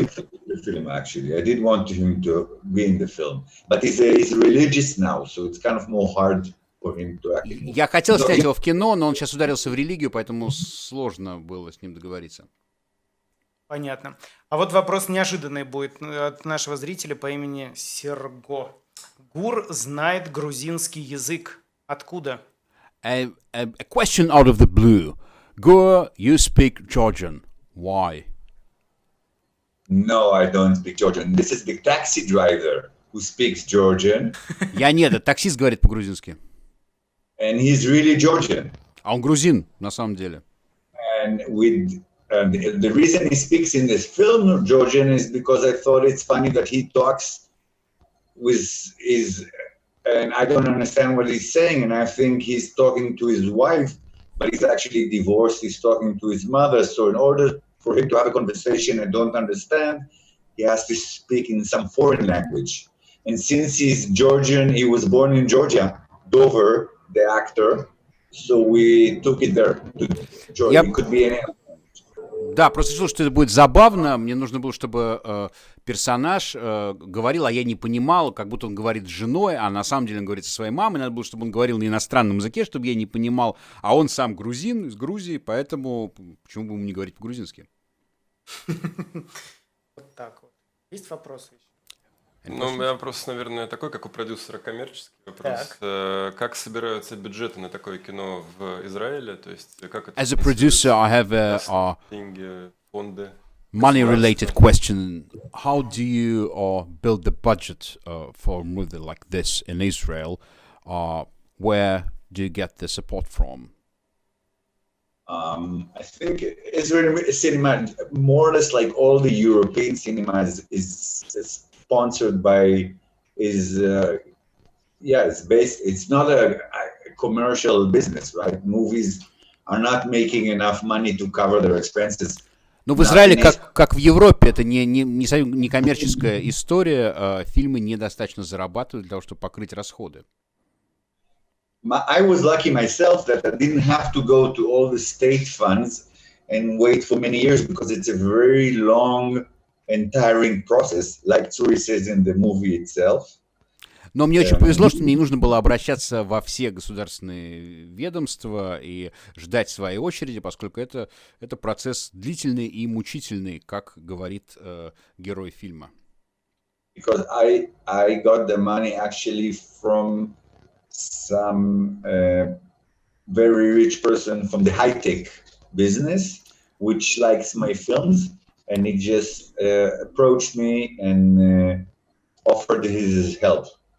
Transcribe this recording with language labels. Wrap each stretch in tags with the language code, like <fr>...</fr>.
<en>him to be in the film, actually. I did want him to be in the film. But he's religious now, so it's kind of more hard for him to actually...</en> <ru>Я хотел снять его в кино, но он сейчас ударился в религию, поэтому сложно было с ним договориться. Понятно. А вот вопрос неожиданный будет от нашего зрителя по имени Серго. Гур знает грузинский язык. Откуда?</ru> <en>A question out of the blue. Gur, you speak Georgian. Why? No, I don't speak Georgian. This is the taxi driver who speaks Georgian,</en> <ru>Я нет, это таксист говорит по-грузински.</ru> <en>and he's really Georgian.</en> <ru>А он грузин, на самом деле.</ru> <en>And the reason he speaks in this film Georgian is because I thought it's funny that he talks with his, and I don't understand what he's saying, and I think he's talking to his wife, but he's actually divorced. He's talking to his mother. So in order for him to have a conversation I don't understand, he has to speak in some foreign language. And since he's Georgian, he was born in Georgia, Dover, the actor. So we took it there to Georgia. It could be any.</en> <ru>Да, просто решил, что это будет забавно. Мне нужно было, чтобы персонаж говорил, а я не понимал, как будто он говорит с женой, а на самом деле он говорит со своей мамой. Надо было, чтобы он говорил на иностранном языке, чтобы я не понимал. А он сам грузин, из Грузии, поэтому почему бы ему не говорить по-грузински? Вот так вот. Есть вопросы еще? Ну, у меня вопрос, наверное, такой, как у продюсера, коммерческий вопрос. Как собираются бюджеты на такое кино в Израиле? То есть, как это</ru> <en>As a producer, I have a</en> <ru>деньги, фонды?</ru> <en>money-related question. How do you build the budget for a movie like this in Israel? Where do you get the support from? I think Israeli cinema, more or less like all the European cinema, is sponsored by, it's based, it's not a commercial business, right? Movies are not making enough money to cover their expenses.</en> <ru>Ну, в Израиле, как в Европе, это не коммерческая история, фильмы недостаточно зарабатывают для того, чтобы покрыть расходы.</ru> <en>I was lucky myself that I didn't have to go to all the state funds and wait for many years because it's a very long and tiring process, like Tsuri says in the movie itself.</en> <ru>Но мне очень повезло, что мне не нужно было обращаться во все государственные ведомства и ждать своей очереди, поскольку это процесс длительный и мучительный, как говорит герой фильма.</ru> <en>Because I got the money actually from some very rich person from the high-tech business, which likes my films, and he just approached me and offered his help.</en>